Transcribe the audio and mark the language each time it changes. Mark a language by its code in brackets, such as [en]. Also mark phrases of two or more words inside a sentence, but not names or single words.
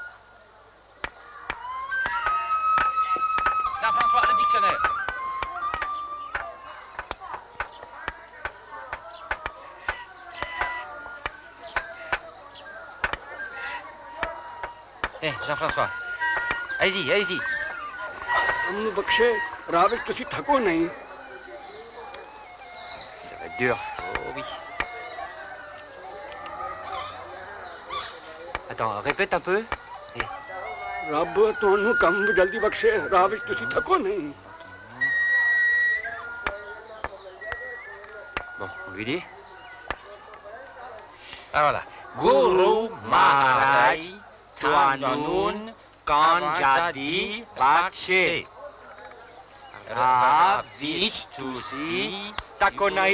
[fr] Jean-François, le dictionnaire. Jean-François. Allez-y. [pa] ਤੁਹਾਨੂੰ ਬਖਸ਼ੇ ਰਾਹ ਵਿੱਚ ਤੁਸੀਂ ਥਕੋ ਨਹੀਂ [fr] Ça va être dur. Oh oui. Attends, répète un peu. [pa] ਰੱਬ ਤੁਹਾਨੂੰ ਕੰਮ ਜਲਦੀ ਬਖਸ਼ੇ ਰਾਹ ਵਿੱਚ ਤੁਸੀਂ ਥਕੋ ਨਹੀਂ [fr] Bon, on lui dit. Ah voilà. [pa] ਗੁਰੂ ਮਹਾਰਾਜ ਤੁਹਾਨੂੰ ਕੰਮ ਜਲਦੀ ਬਖਸ਼ੇ ਰਾਹ ਵਿੱਚ ਤੁਸੀਂ ਥਕੋ ਨਹੀਂ.